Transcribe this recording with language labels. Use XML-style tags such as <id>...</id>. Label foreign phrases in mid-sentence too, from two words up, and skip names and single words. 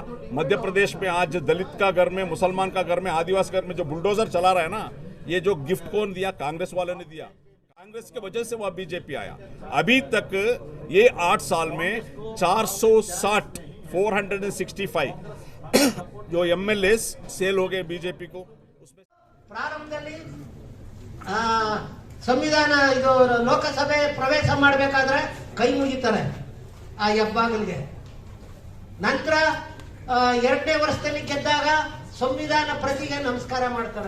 <hi>मध्य प्रदेश में आज दलित का घर में, मुसलमान का घर में, आदिवासी घर में जो बुलडोजर चला रहा है ना, ये जो गिफ्ट कौन दिया? कांग्रेस वालों ने दिया। कांग्रेस की वजह से वह बीजेपी आया। अभी तक ये 8 साल में 460 465 जो एमएलए सेल हो गए बीजेपी को। उसमें</hi> <kn>ಪ್ರಾರಂಭದಲ್ಲಿ ಸಂವಿಧಾನ ಇದು ಲೋಕಸಭೆ ಪ್ರವೇಶ ಮಾಡಬೇಕಾದ್ರೆ ಕೈ ಮುಗಿತಾರೆ ಆ ಹೆಬ್ಬಾಗಿಲಿಗೆ. ನಂತರ 2ನೇ ವರ್ಷದಲ್ಲಿ ಗೆದ್ದಾಗ ಸಂವಿಧಾನ ಪ್ರತಿಗೆ ನಮಸ್ಕಾರ ಮಾಡ್ತಾರೆ.</kn>